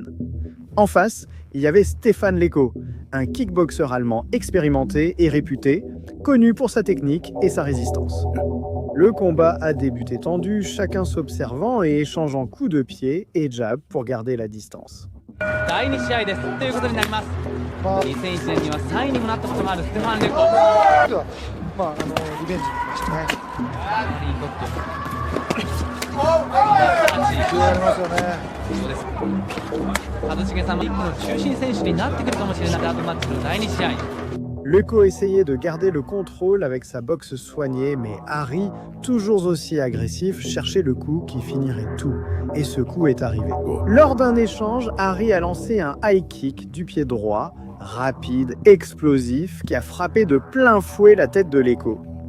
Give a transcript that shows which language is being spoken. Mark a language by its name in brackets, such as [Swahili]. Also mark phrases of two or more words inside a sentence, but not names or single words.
[French] En face, il y avait Stéphane Leko, un kickboxer allemand expérimenté et réputé, connu pour sa technique et sa résistance. Le combat a débuté tendu, chacun s'observant et échangeant coups de pied et jab pour garder la distance. [Japanese] 第2試合ですということになります。2001年には3位にもなったこともあるステファン・レコ。リベンジに来ましたね。そうです。一茂さんもリングの中心選手になってくるかもしれないダブルマッチの第2試合。 [French] Leko essayait de garder le contrôle avec sa boxe soignée, mais Hari, toujours aussi agressif, cherchait le coup qui finirait tout. Et ce coup est arrivé. Lors d'un échange, Hari a lancé un [English] high kick [French] du pied droit, rapide, explosif, qui a frappé de plein fouet la tête de Leko.